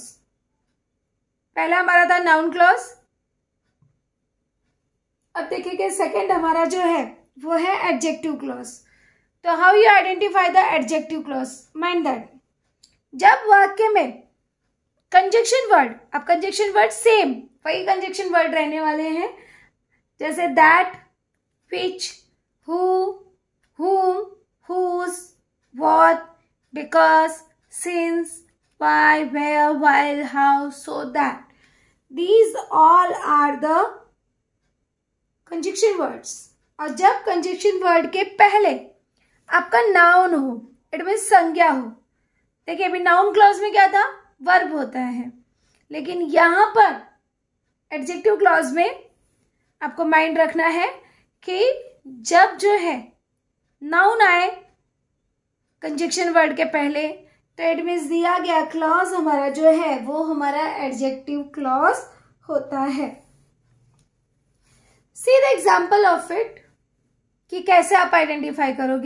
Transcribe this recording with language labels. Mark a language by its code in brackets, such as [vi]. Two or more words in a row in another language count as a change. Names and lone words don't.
[hi] पहला हमारा था [en] noun clause. [hi] अब देखेंगे सेकेंड हमारा जो है वो है [en] adjective clause. तो how you identify the adjective clause? mind that [hi] जब वाक्य में [en] conjunction word, [hi] अब [en] conjunction word [hi] सेम वही [en] conjunction word [hi] रहने वाले हैं, जैसे [en] that, which, who, whom, whose, what, because, since, why, where, while, how, so that. These all are the conjunction words. [hi] और जब [en] conjunction word [hi] के पहले आपका noun हो, [en] it mean [hi] संज्ञा हो. देखिए अभी [en] noun clause [hi] में क्या था? वर्ब होता है. लेकिन यहां पर [en] adjective clause [hi] में आपको माइंड रखना है कि जब जो है नाउन आए [en] conjunction word [hi] के पहले तो [en] it means [hi] दिया गया क्लॉज हमारा जो है वो हमारा [en] adjective clause [hi] होता है. [en] see the example of it [hi] कि कैसे आप आइडेंटिफाई करोगे.